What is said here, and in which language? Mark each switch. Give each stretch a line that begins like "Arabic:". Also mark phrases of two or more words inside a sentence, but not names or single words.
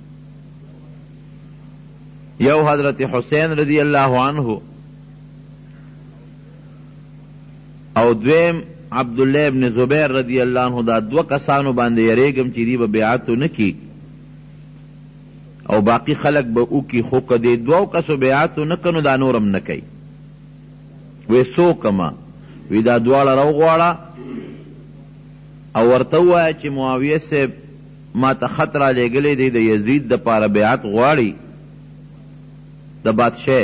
Pashto: یو حضرت حسین رضی الله عنه او دویم عبدالله ابن زبیر رضی الله عنه، دا دوه کسانو باندې یریږم چې دی به بیعت ونه کړي او باقی خلق به اوکی، خو که دې دوو کسو بیعت ونه کړي نو دا نورم نه کوي. وی څو کما؟ وی دا دواړه راوغواړه او ورته ووایه چې معاویه صاحب ما ته خط را لېږلی دی، د یزید دپاره بیعت غواړي د بادشاه.